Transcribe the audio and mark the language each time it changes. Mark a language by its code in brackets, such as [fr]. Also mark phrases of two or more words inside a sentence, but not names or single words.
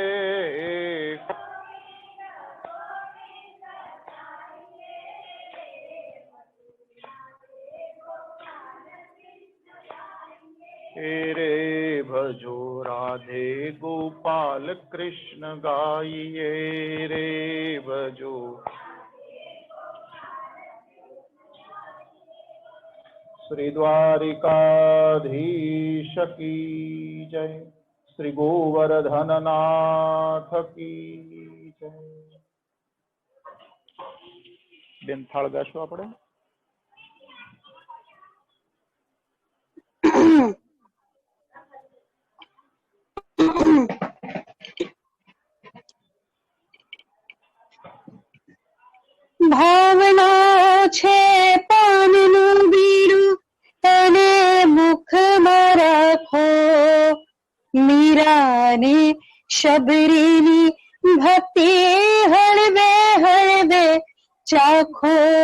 [hi] रे भजो, राधे गोपाल कृष्ण गाइए रे भजो। श्री द्वारिकाधीश की जय, श्री गोवर्धन नाथ की जय। [gu] બેન થાળ ગાશો આપણે? ભાવના છે પાનનું બીડું તને મુખમાં રાખો, મીરાને શબરીની ભક્તિ હળવે હળવે ચાખો।